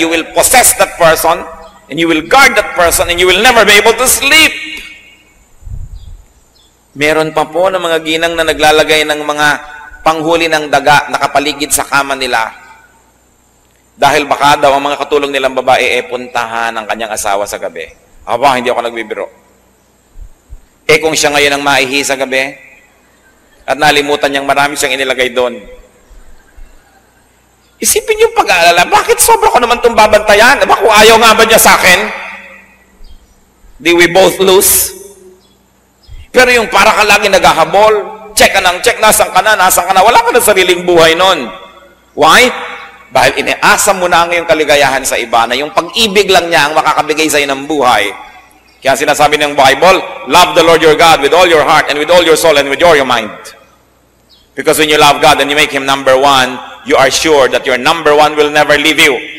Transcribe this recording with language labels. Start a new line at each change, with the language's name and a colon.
English: You will possess that person, and you will guard that person, and you will never be able to sleep.
Filipino: Meron pa po ng mga ginang na naglalagay ng mga panghuli ng daga nakapaligid sa kama nila. Dahil baka daw ang mga katulong nilang babae puntahan ang kanyang asawa sa gabi. Aba, hindi ako nagbibiro. Kung siya ngayon ang maihi sa gabi, at nalimutan niyang marami siyang inilagay doon. Isipin yung pag-aalala, bakit sobra ko naman itong babantayan? Aba, kung ayaw nga ba niya sa akin? Di
English: we both lose?
Filipino: Pero yung para ka lagi naghahabol, check ka ng check, nasan ka na, wala ka na sariling buhay nun. Why? Dahil iniasa mo na ang iyong kaligayahan sa iba, na yung pag-ibig lang niya ang makakabigay sa iyo ng buhay. Kaya sinasabi ng Bible,
English: love the Lord your God with all your heart and with all your soul and with all your mind. Because when you love God and you make Him number one, you are sure that your number one will never leave you.